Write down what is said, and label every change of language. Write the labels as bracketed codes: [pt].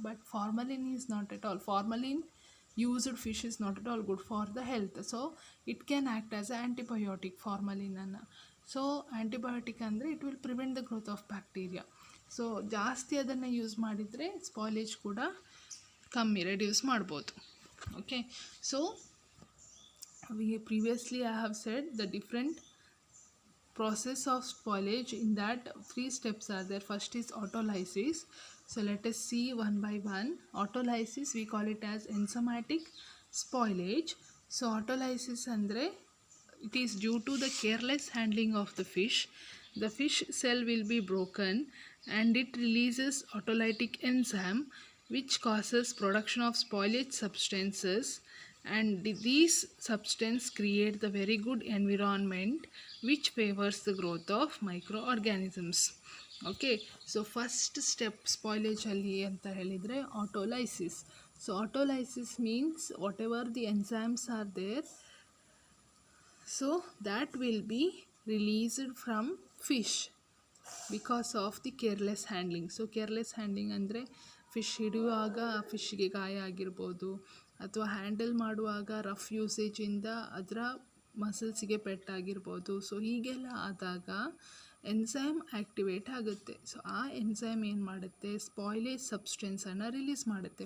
[en] But formalin is not at all, formalin used fish is not at all good for the health. So it can act as a antibiotic, ಫಾರ್ಮಲಿನನ್ನು. So antibiotic ಅಂದರೆ it will prevent the growth of bacteria. [kn] So ಜಾಸ್ತಿ ಅದನ್ನು use ಮಾಡಿದರೆ spoilage ಕೂಡ reduce ಮಾಡ್ಬೋದು. [en] Okay, so previously I have said the different process of spoilage. In that 3 steps are there. First is autolysis. So let us see one by one. Autolysis, we call it as enzymatic spoilage. So autolysis andre it is due to the careless handling of the fish. The fish cell will be broken and it releases autolytic enzyme which causes production of spoilage substances, and these substances create the very good environment which favors the growth of microorganisms. Okay, so first step spoilage [kn] alli anta helidre [en] autolysis. So autolysis means whatever the enzymes are there, so that will be released from fish because of the careless handling. [kn] So careless handling ಅಂದರೆ fish ಹಿಡಿಯುವಾಗ ಫಿಶ್ಗೆ ಗಾಯ ಆಗಿರ್ಬೋದು, ಅಥವಾ handle ಮಾಡುವಾಗ rough ಯೂಸೇಜಿಂದ ಅದರ ಮಸಲ್ಸಿಗೆ ಪೆಟ್ಟಾಗಿರ್ಬೋದು. So ಹೀಗೆಲ್ಲ ಆದಾಗ enzyme activate ಆಗುತ್ತೆ. So ಆ ಎನ್ಸೈಮ್ ಏನು ಮಾಡುತ್ತೆ, ಸ್ಪಾಯ್ಲೇಜ್ ಸಬ್ಸ್ಟೆನ್ಸನ್ನು ರಿಲೀಸ್ ಮಾಡುತ್ತೆ.